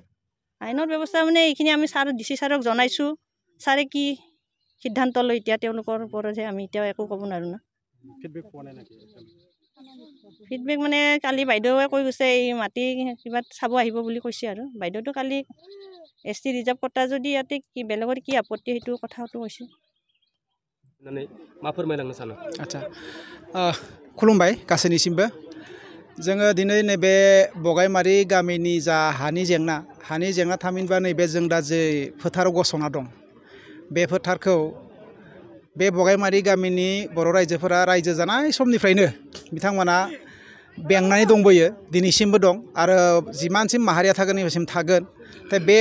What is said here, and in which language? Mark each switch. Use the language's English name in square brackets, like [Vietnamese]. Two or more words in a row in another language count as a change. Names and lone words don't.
[Assamese] আইনৰ ব্যৱস্থা মানে এইখিনি আমি DC ছাৰক জনাইছোঁ ছাৰে কি সিদ্ধান্ত লয় এতিয়া তেওঁলোকৰ ওপৰতহে আমি এতিয়া একো ক'ব নোৱাৰোঁ না ফিডবেক মানে কালি বাইদেৱে কৈ গৈছে এই মাটি কিবা চাব আহিব বুলি কৈছে আৰু বাইদেউটো কালি [English] ST reserve quota [Assamese] যদি ইয়াতে কি বেলেগৰ কি আপত্তি সেইটো কথাটো কৈছে [Bodo] मा फोरमायलांनो सानो आच्छा खुलुमबाय गासैनिसिमबो जोङो दिनै नैबे बगाइमारि गामिनि जा हानि जेंना थामहिनबा नैबे जों दा जे फोथाराव गसंना दं बे फोथारखौ बे बगाइमारि गामिनि बर' रायजोफोरा रायजो जानाय समनिफ्रायनो बिथांमोना बेंनानै दंबोयो दिनैसिमबो दं आरो जिमानसिम माहारिया थागोन नैबेसिम थागोन दा बे